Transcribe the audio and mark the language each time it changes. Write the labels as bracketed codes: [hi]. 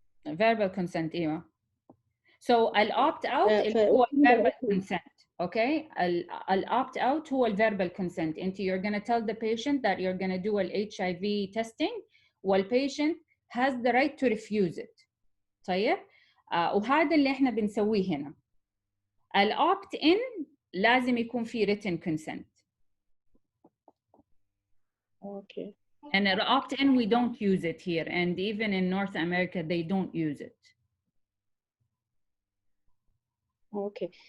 [en] verbal consent [ar] ايوه. [en] So الopt out هو verbal consent. Okay, الopt out هو verbal consent. [ar] انت [en] you're gonna tell the patient that you're gonna do HIV testing والpatient has the right to refuse it. [ar] طيب وهذا اللي احنا بنسويه هنا. الopt in لازم يكون في [en] written consent. Okay. And at opt-in, we don't use it here. And even in North America, they don't use it. Okay.